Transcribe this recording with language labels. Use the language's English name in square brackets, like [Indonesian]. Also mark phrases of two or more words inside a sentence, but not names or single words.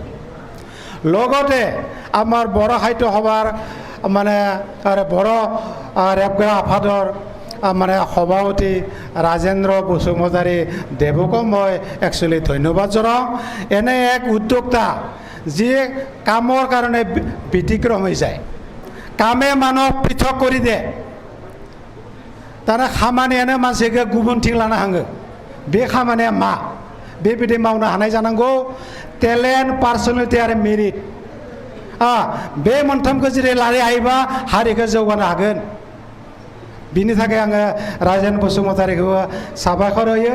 [Assamese] লগতে আমাৰ বড়ো সাহিত্য সভাৰ মানে বড়ো ৰেপগ্ৰা আফাদৰ মানে সভাপতি ৰাজেন্দ্ৰ বসুমতাৰী দেৱকো মই একচুৱেলি ধন্যবাদ জনাওঁ। এনে এক উদ্যোক্তা যিয়ে কামৰ কাৰণে ব্যতিক্ৰম হৈ যায়, কামে মানুহক পৃথক কৰি দিয়ে। [Bodo] दाना खामानियानो मानसिखौ गुबुनथिं लानो हाङो। बे खामानिया मा? बेबायदि मावनो हानाय जानांगौ। [English] talent, personality [Bodo] आरो मेरिट बे मोनथामखौ जुदि लानो हायोबा हारिखौ जौगानो हागोन। बिनि थाखाय आङो राजेन बसुमतारीखौ साबायखर होयो।